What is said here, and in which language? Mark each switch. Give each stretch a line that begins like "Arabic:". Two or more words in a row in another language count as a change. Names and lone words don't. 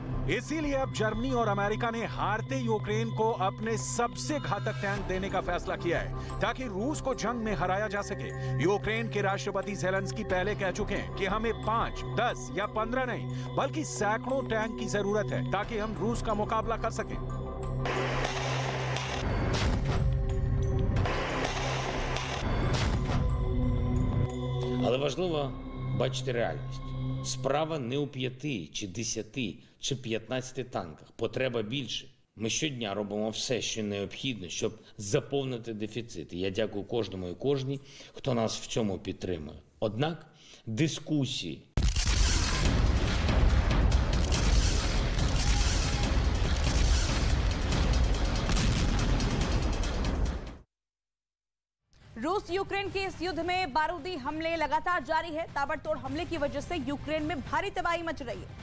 Hindi: इसीलिए अब जर्मनी और अमेरिका ने हारते यूक्रेन को अपने सबसे घातक टैंक देने का फैसला किया है ताकि रूस को जंग में हराया जा सके। यूक्रेन के राष्ट्रपति ज़ेलेंस्की पहले कह चुके हैं कि हमें 5, 10 या 15 नहीं बल्कि सैकड़ों टैंक की जरूरत है ताकि हम रूस का मुकाबला कर सकें।
Ukrainian: Але важливо бачити реальність. Справа не у 5 чи 10 чи 15 танках. Потреба більше. Ми щодня робимо все, що необхідно, щоб заповнити дефіцит. І я дякую кожному і кожній, хто нас в цьому підтримує. Однак дискусії
Hindi: रूस यूक्रेन के इस युद्ध में बारूदी हमले लगातार जारी है। ताबड़तोड़ हमले की वजह से यूक्रेन में भारी तबाही मच रही है।